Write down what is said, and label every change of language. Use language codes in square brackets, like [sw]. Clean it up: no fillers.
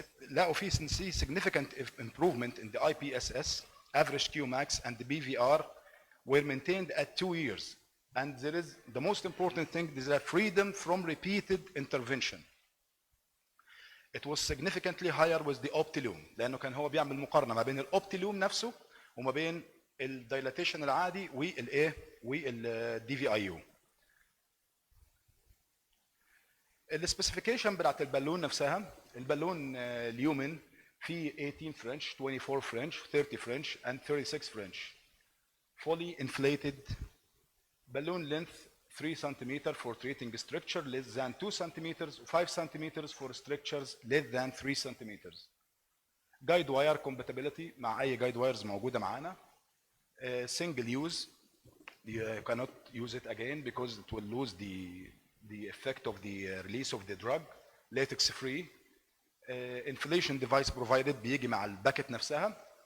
[ar] لقوا في [en] significant improvement in the IPSS, average Qmax, and the BVR were maintained at 2 years. And there is the most important thing is the freedom from repeated intervention. It was significantly higher with the Optilume [ar] لأنه كان هو بيعمل مقارنة ما بين الأوبتيلوم نفسه وما بين الدايلاتيشن العادي والايه والدي في اي يو. السبيسيفيكيشن بتاعت البالون نفسها، البالون اليومن في 18 فرنش، 24 فرنش، 30 فرنش and 36 فرنش. [en] fully inflated balloon length 3 cm for treating structure less than 2 cm, 5 cm for structures less than 3 cm. Guide wire compatibility [ar] مع اي [en] guide wires [ar] موجوده معانا. [en] Single use, you cannot use it again because it will lose the effect of the release of the drug. Latex free. Inflation device provided [ar] بيجي مع الباكت نفسها.